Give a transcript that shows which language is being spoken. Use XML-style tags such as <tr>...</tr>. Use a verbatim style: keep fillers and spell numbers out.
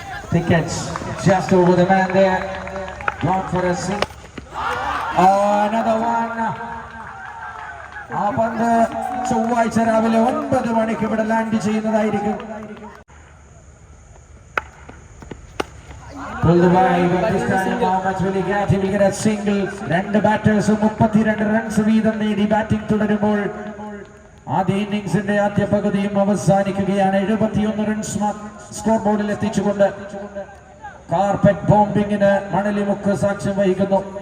<en>Tickets just over the man there. Gone for a six. Oh, another one.</en> <ml>ആ പന്ത് ചൊവ്വാഴ്ച രാവിലെ ഒൻപത് മണിക്ക് ഇവിടെ ലാൻഡ് ചെയ്യുന്നതായിരിക്കും.</ml> <en>Pull the ball, but this time how much will he get? He will get a single.</en> <ml>Rendu batters മുപ്പത്തിരണ്ട് runs വീതം നേടി ബാറ്റിംഗ് തുടരുമ്പോൾ ആദ്യ ഇന്നിംഗ്സിന്റെ ആദ്യ പകുതിയും അവസാനിക്കുകയാണ്. എഴുപത്തിയൊന്ന് റൺസ് സ്കോർ ബോർഡിൽ എത്തിച്ചുകൊണ്ട് കാർപ്പറ്റ് ബോംബിങ്ങിന് മണലിമുക്ക് സാക്ഷ്യം വഹിക്കുന്നു.</ml>